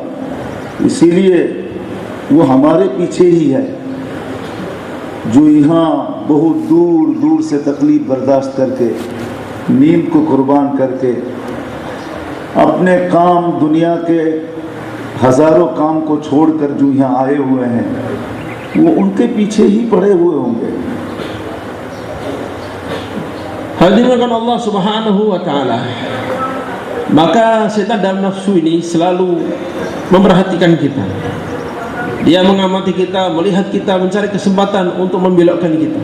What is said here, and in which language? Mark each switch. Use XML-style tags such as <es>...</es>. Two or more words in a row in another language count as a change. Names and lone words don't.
<ur>اسی لیے وہ ہمارے پیچھے ہی ہے، جو یہاں بہت دور دور سے تکلیف برداشت کر کے، نیند کو قربان کر کے، اپنے کام دنیا کے ہزاروں کام کو چھوڑ کر جو یہاں آئے ہوئے ہیں، وہ ان کے پیچھے ہی پڑے ہوئے ہوں گے.</ur> <id>Hadirin</id> <ar>الله سبحانه وتعالى,</ar> <id>maka setan dalam nafsu ini selalu memperhatikan kita. Dia mengamati kita, melihat kita, mencari kesempatan untuk membelokkan kita.</id>